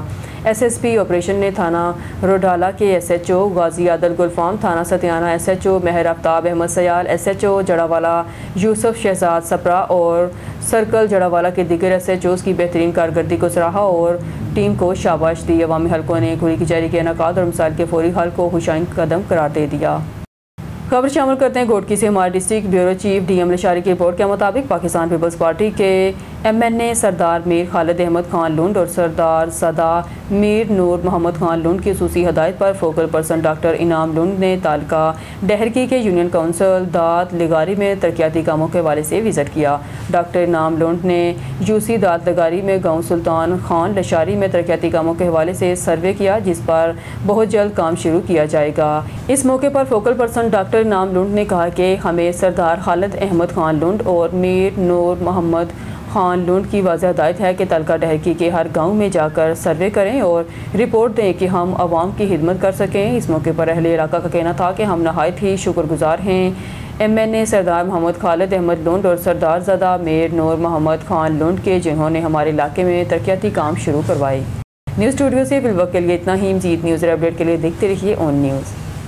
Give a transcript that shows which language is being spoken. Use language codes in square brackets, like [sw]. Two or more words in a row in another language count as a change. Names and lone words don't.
[ur] SSP آپریشن نے تھانہ روڈالہ کے SHO غازی عادل گلفام، تھانہ ستیانہ SHO مہر آفتاب احمد سیال، SHO جڑاوالہ یوسف شہزاد سپرا اور سرکل جڑاوالہ کے دیگر SHOs کی بہترین کارکردگی کو سراہا اور ٹیم کو شاباش دی. عوامی حلقوں نے کھلی کچہری کے انعقاد اور مسائل کے فوری حل کو خوش آئند قدم قرار دے دیا. خبر شامل کرتے ہیں گھوٹکی سے. हमारे [en] District Bureau Chief [ur] DM لاشاری کی رپورٹ کے مطابق پاکستان پیپلز پارٹی کے MNA سردار میر خالد احمد خان لُنڈ اور سردار سدا میر نور محمد خان لُنڈ کی خصوصی ہدایت پر [en] focal person [ur] ڈاکٹر انعام لُنڈ نے تعلقہ ڈہرکی کے [en] Union Council [ur] دات لغاری میں ترقیاتی کاموں کے حوالے سے وزٹ کیا. ڈاکٹر انعام لُنڈ نے یوسی دات لغاری میں گاؤں سلطان خان لاشاری میں ترقیاتی کاموں کے حوالے سے سروے کیا، جس پر بہت جلد کام شروع کیا جائے گا. اس موقع پر [en] focal person [ur] ڈاکٹر انعام لُنڈ نے کہا کہ ہمیں سردار خالد احمد خان لُنڈ اور میر نور محمد خان لُنڈ کی واضح ہدایت ہے کہ تعلقہ ڈہرکی کے ہر گاؤں میں جا کر سروے کریں اور رپورٹ دیں کہ ہم عوام کی خدمت کر سکیں. اس موقع پر اہلِ علاقہ کا کہنا تھا کہ ہم نہایت ہی شکرگزار ہیں MNA سردار محمد خالد احمد لُنڈ اور سردار زادہ میر نور محمد خان لُنڈ کے، جنہوں نے ہمارے علاقے میں ترقیاتی کام شروع کروائے. [en] news studio [ur] سے فی الوقت کے لیے اتنا ہی۔ مزید [en] news update [ur] کے لیے دیکھتے رہیے ऑन न्यूज़।